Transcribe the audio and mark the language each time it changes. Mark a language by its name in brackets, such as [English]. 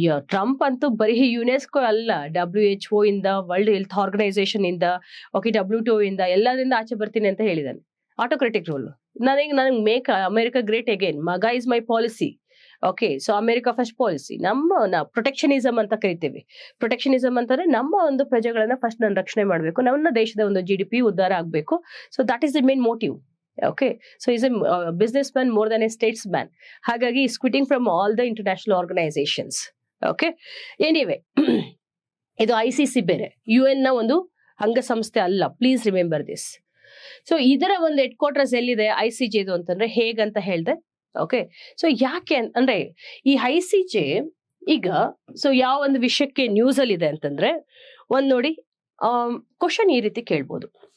[Kannada] Trump ಅಂತೂ ಬರೀ UNESCO ಅಲ್ಲ, WHO ಇಂದ, ವರ್ಲ್ಡ್ ಹೆಲ್ತ್ ಆರ್ಗನೈಸೇಷನ್ ಇಂದ, ಓಕೆ WTO ಇಂದ ಎಲ್ಲರಿಂದ ಆಚೆ ಬರ್ತೀನಿ ಅಂತ ಹೇಳಿದಾನೆ. Autocratic rule. [English] ನನಗೆ make America great again, ಮಗ is my policy. [Kannada] Okay, so America first policy. ನಮ್ಮ ಪ್ರೊಟೆಕ್ಷನಿಸಮ್ ಅಂತ ಕರಿತೀವಿ. ಪ್ರೊಟೆಕ್ಷನಿಸಮ್ ಅಂತಂದ್ರೆ ನಮ್ಮ ಒಂದು ಪ್ರಜೆಗಳನ್ನ ಫಸ್ಟ್ ನಾನು ರಕ್ಷಣೆ ಮಾಡಬೇಕು, ನಮ್ಮ ದೇಶದ ಒಂದು GDP ಉದ್ಧಾರ ಆಗ್ಬೇಕು. [English] So that is the main motive. Okay, so he's a businessman more than a statesman. ಹಾಗಾಗಿ is quitting from all the international organizations. Okay, anyway, [Kannada] ಇದು ICC ಬೇರೆ, UN ನ ಒಂದು ಅಂಗಸಂಸ್ಥೆ ಅಲ್ಲ. [English] Please remember this. [Kannada] ಸೊ ಇದರ ಒಂದು ಹೆಡ್ ಕ್ವಾರ್ಟರ್ಸ್ ಎಲ್ಲಿದೆ ICJ ಇದು ಅಂತಂದ್ರೆ ಹೇಗಂತ ಹೇಳ್ದೆ. ಓಕೆ, ಸೊ ಯಾಕೆ ಅಂದ್ರೆ ಈ ICJ ಈಗ ಸೊ ಯಾವ ಒಂದು ವಿಷಯಕ್ಕೆ ನ್ಯೂಸ್ ಅಲ್ಲಿ ಇದೆ ಅಂತಂದ್ರೆ, ಒಂದ್ ನೋಡಿ ಕ್ವಶನ್ ಈ ರೀತಿ ಕೇಳ್ಬೋದು.